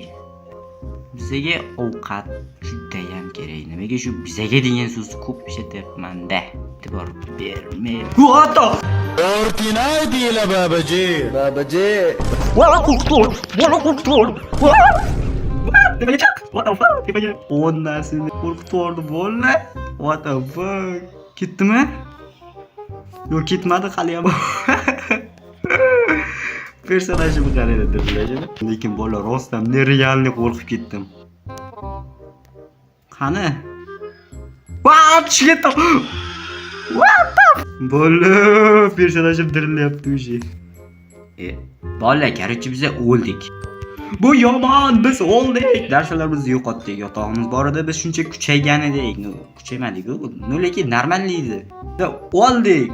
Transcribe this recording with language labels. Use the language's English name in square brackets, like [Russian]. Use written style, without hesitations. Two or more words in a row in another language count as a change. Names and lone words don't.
[Uzbek] Bizga ovqat juda ham kerak. Nimaga shu bizga degan so'zni ko'p ishlatyapman-da. E'tibor bermay. What? Orpinaydi babaji. Wala qo'rqdim. Nimaga chaq? [English] What the fuck? [Uzbek] Nimaga? Onnasini qo'rqitdim bola. [English] What the fuck? [Uzbek] Ketdimi? Yo'q, ketmadi hali ham. Personajimni qaranglar deb. Lekin bola rostdan nerealni qo'rqib ketdim. Qani? [English] What? Shit! What? [Uzbek] Bola personajim dirilyapti o'zi. Bola, короче, biz o'ldik. Bu yomon, biz o'ldik. Darslarimizni yo'qotdik. Yotog'imiz bor edi, biz shuncha kuchaygan edik. Kuchaymadik-ku. Lekin normalniy edi. O'ldik.